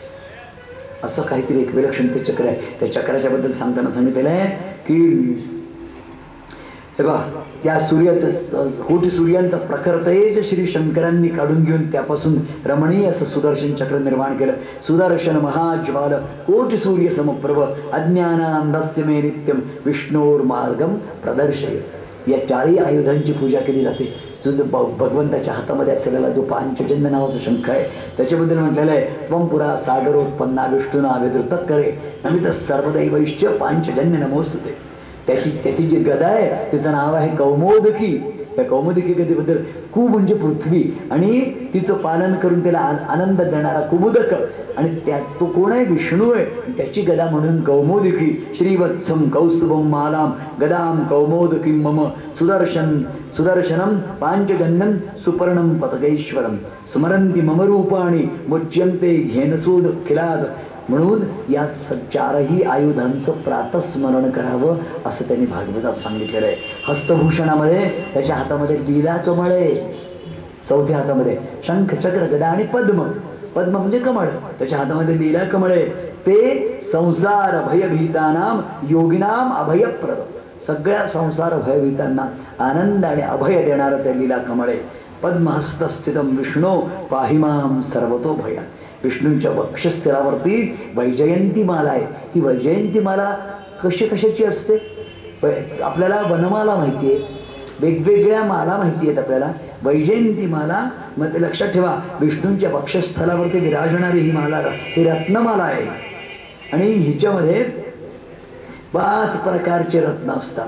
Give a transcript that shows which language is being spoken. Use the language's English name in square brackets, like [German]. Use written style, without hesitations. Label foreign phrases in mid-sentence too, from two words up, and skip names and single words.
[Marathi] असं काहीतरी एक विलक्षण ते चक्र आहे. त्या चक्राच्या बद्दल सांगताना सांगितलेलं आहे की हे बघा, त्या कोटी सूर्यांचा प्रखर तेज श्री शंकरांनी काढून घेऊन त्यापासून रमणीय असं सुदर्शन चक्र निर्माण केलं. [Sanskrit] सुदर्शन महाज्वाल कोटी सूर्य समप्रभ अज्ञानांधस्य मे नित्यम विष्णोर मार्गम प्रदर्शय. [Marathi] या 4ही आयुधांची पूजा केली जाते. भगवंताच्या हातामध्ये असलेला जो पांचजन्य नावाचा शंख आहे त्याच्याबद्दल म्हटलेलं आहे, [Sanskrit] त्वं पुरा सागरोत्पन्ना विष्णूना विधृत करे नमित सर्वदैवैश्च पांचजन्य नमोस्तुते. [Marathi] त्याची जी गदा आहे तिचं नाव आहे कौमोदकी. त्या कौमोदकी गदेबद्दल कु म्हणजे पृथ्वी आणि तिचं पालन करून त्याला आनंद देणारा कुमुदक, आणि तो कोण आहे? विष्णू आहे. त्याची गदा म्हणून कौमोदकी. [Sanskrit] श्रीवत्सम कौस्तुभम मालाम गदाम कौमोदकी मम सुदर्शनम पांचजन्यम सुपर्णम पतगैश्वरम स्मरंती मम रूपाणी मुच्यंते घेनसूद खिलाद. [Marathi] म्हणून या 4ही आयुधांचं प्रातस्मरण करावं असं त्यांनी भागवतात सांगितलेलं आहे. हस्तभूषणामध्ये त्याच्या हातामध्ये लीला कमळ आहे, 4थ्या हातामध्ये शंख चक्र गदा आणि पद्म म्हणजे कमळ, त्याच्या हातामध्ये लीला कमळ आहे. [Sanskrit] ते संसार भयभीतानाम योगिनाम अभयप्रद. [Marathi] सगळ्या संसार भयभीतांना आनंद आणि अभय देणारं ते लीला कमळ आहे. [Sanskrit] पद्महस्तस्थितम विष्णू पाहिमाम सर्वतो भया. [Marathi] विष्णूंच्या वक्षस्थळावरती वैजयंती माला आहे. ही वैजयंती माला कशाची असते? आपल्याला वनमाला माहिती आहे, वेगवेगळ्या माला माहिती आहेत आपल्याला. वैजयंती माला मग ते लक्षात ठेवा, विष्णूंच्या वक्षस्थळावरती विराजणारी ही माला ही रत्नमाला आहे. आणि हिच्यामध्ये 5 प्रकारचे रत्न असतात.